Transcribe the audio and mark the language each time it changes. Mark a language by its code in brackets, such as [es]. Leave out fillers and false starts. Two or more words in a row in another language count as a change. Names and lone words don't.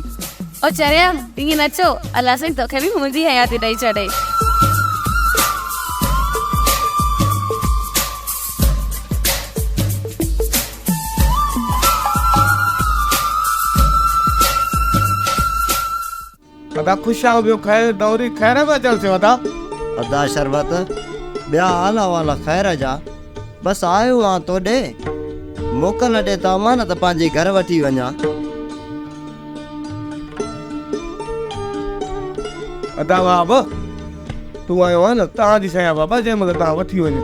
[sd] ओ चरिया, ईअं न चओ, अलाह साईं तोखे बि मुंहिंजी हयाती ॾेई छॾे। अदा खुश आओ बियो खैर दौरी खैर में चल से अदा। अदा शरबत ॿिया हाल वाला ख़ैर जा। बसि आयो आहियां तो ॾे मोकल न ॾे त मां न त पंहिंजे घर वठी वञा। अदा बाबा तूं आयो आहे न तव्हांजी शइ आहे बाबा, जंहिं महिल तव्हां वठी वञो।